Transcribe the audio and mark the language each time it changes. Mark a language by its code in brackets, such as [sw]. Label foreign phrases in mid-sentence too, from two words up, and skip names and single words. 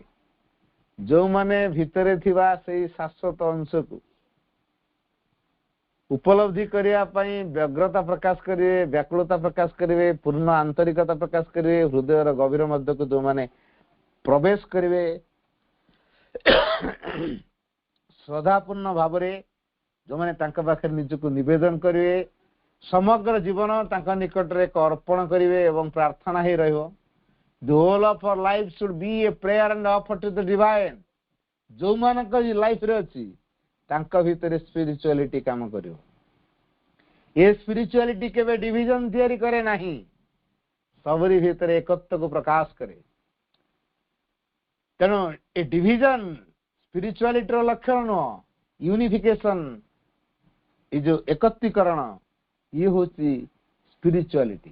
[or] ଯୋଉମାନେ ଭିତରେ ଥିବା ସେଇ ଶାଶ୍ୱତ ଅଂଶକୁ ଉପଲବ୍ଧି କରିବା ପାଇଁ ବ୍ୟଗ୍ରତା ପ୍ରକାଶ କରିବେ, ବ୍ୟାକୁଳତା ପ୍ରକାଶ କରିବେ, ପୂର୍ଣ୍ଣ ଆନ୍ତରିକତା ପ୍ରକାଶ କରିବେ, ହୃଦୟର ଗଭୀର ମଧ୍ୟକୁ ଯୋଉମାନେ ପ୍ରବେଶ କରିବେ, ଶ୍ରଦ୍ଧାପୂର୍ଣ୍ଣ ଭାବରେ ଯୋଉମାନେ ତାଙ୍କ ପାଖରେ ନିଜକୁ ନିବେଦନ କରିବେ, ସମଗ୍ର ଜୀବନ ତାଙ୍କ ନିକଟରେ ଏକ ଅର୍ପଣ କରିବେ ଏବଂ ପ୍ରାର୍ଥନା ହେଇ ରହିବ। [en] The whole of our life should be a prayer and offer to the divine. [or] ଯୋଉମାନଙ୍କ ଲାଇଫରେ ଅଛି ତାଙ୍କ ଭିତରେ ସ୍ପିରିଚୁଆଲିଟି କାମ କରିବ। ଏ ସ୍ପିରିଚୁଆଲିଟି କେବେ ଡିଭିଜନ ତିଆରି କରେ ନାହିଁ, ସବୁରି ଭିତରେ ଏକତ୍ୱକୁ ପ୍ରକାଶ କରେ। ତେଣୁ ଏ ଡିଭିଜନ ସ୍ପିରିଚୁଆଲିଟିର ଲକ୍ଷଣ ନୁହଁ, ୟୁନିଫିକେସନ, ଏ ଯୋଉ ଏକତ୍ରୀକରଣ, ଇଏ ହଉଛି ସ୍ପିରିଚୁଆଲିଟି।